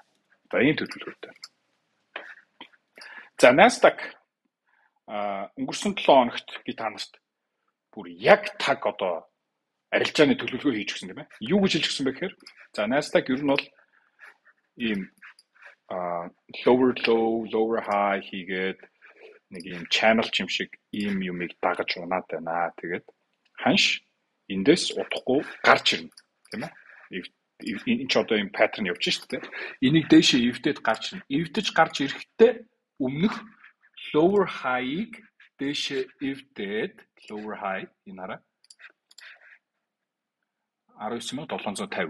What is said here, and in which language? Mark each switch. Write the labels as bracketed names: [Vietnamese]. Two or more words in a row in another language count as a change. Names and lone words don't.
[Mongolian] За ийм төлөвлөгөөтэй. За Nasdaq өнгөрсөн 7 хоногт би та нарт бүр яг таг одоо арилжааны төлөвлөгөө хийж өгсөн тийм ээ. Юу гэж хэлж өгсөн бэ гэхээр за Nasdaq ер нь бол ийм [English] lower low, lower high [Mongolian] хийгээд нэг ийм channel юм шиг ийм юмыг дагаж унаад байна. Тэгээд ханш эндээс удахгүй гарч ирнэ тийм ээ. Энэ ч одоо юм паттерн явж шүү дээ. Энийг дээшээ эвдээд гарч ирнэ. Эвдэж гарч ирэхдээ өмнөх [English] lower high- [Mongolian] ыг дээшээ эвдээд [English] lower high [Mongolian] энэ хараа 19750.